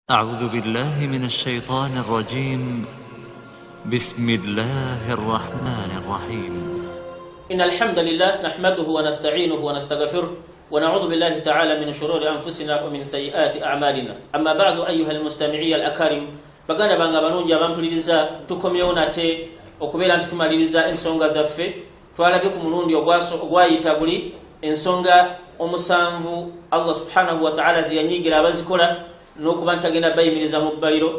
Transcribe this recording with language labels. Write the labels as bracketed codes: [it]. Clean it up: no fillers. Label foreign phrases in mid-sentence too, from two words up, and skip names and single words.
[ar] أعوذ بالله من الشيطان الرجيم. بسم الله الرحمن الرحيم. إن الحمد لله نحمده ونستعينه ونستغفره ونعوذ بالله تعالى من شرور أنفسنا ومن سيئات أعمالنا. أما بعد أيها المستمعي الأكارم [lg] baganda banga balungi abampuliriza tukomyewo nate okubeera nti tumaliriza ensonga zaffe twalabye ku mulundi ogwayita buli ensonga omusanvu [ar] الله سبحانه وتعالى [lg] ziyanyigira abazikola n'okuba ntagenda bayimiriza mu bbaliro.